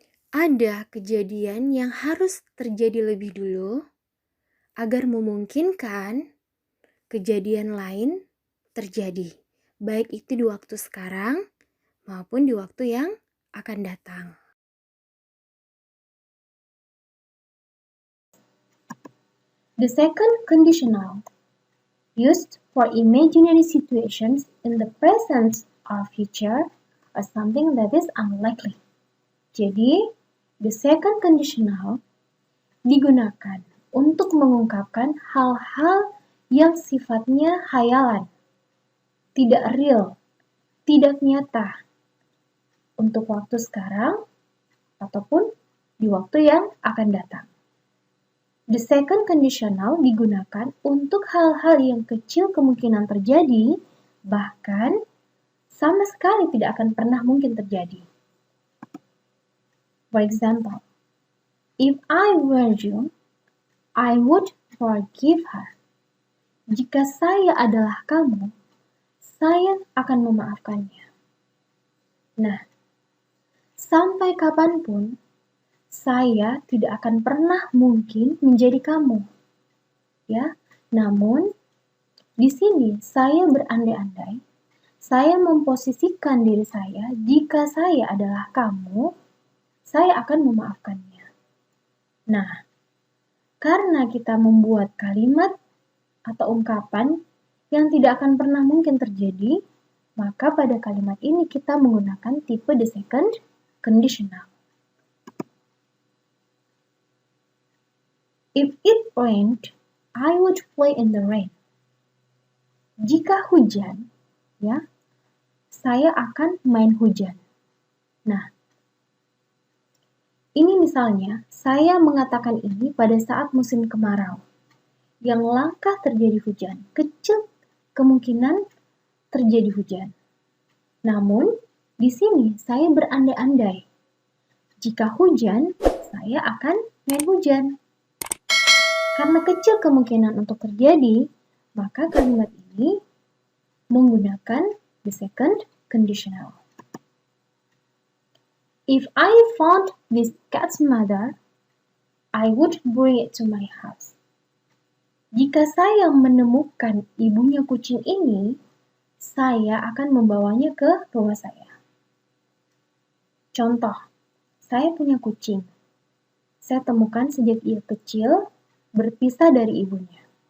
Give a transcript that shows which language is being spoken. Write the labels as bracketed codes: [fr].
[id] Ada kejadian yang harus terjadi lebih dulu agar memungkinkan kejadian lain terjadi, baik itu di waktu sekarang maupun di waktu yang akan datang. [en] The second conditional, used for imaginary situations in the present or future or something that is unlikely. [id] Jadi, the second conditional digunakan untuk mengungkapkan hal-hal yang sifatnya khayalan, tidak real, tidak nyata, untuk waktu sekarang ataupun di waktu yang akan datang. The second conditional digunakan untuk hal-hal yang kecil kemungkinan terjadi, bahkan sama sekali tidak akan pernah mungkin terjadi. [en] For example, if I were you, I would forgive her. [id] Jika saya adalah kamu, saya akan memaafkannya. Nah, sampai kapanpun, saya tidak akan pernah mungkin menjadi kamu. Ya, namun di sini saya berandai-andai, saya memposisikan diri saya, jika saya adalah kamu, saya akan memaafkannya. Nah, karena kita membuat kalimat atau ungkapan yang tidak akan pernah mungkin terjadi, maka pada kalimat ini kita menggunakan tipe the second conditional. [en] If it rained, I would play in the rain. [id] Jika hujan, ya, saya akan main hujan. Nah, ini misalnya, saya mengatakan ini pada saat musim kemarau, yang langka terjadi hujan, kecil kemungkinan terjadi hujan. Namun, di sini saya berandai-andai, jika hujan, saya akan main hujan. Karena kecil kemungkinan untuk terjadi, maka kalimat ini menggunakan the second conditional. [en] If I found this cat's mother, I would bring it to my house. [id] Jika saya menemukan ibunya kucing ini, saya akan membawanya ke rumah saya. Contoh, saya punya kucing. Saya temukan sejak ia kecil, berpisah dari ibunya.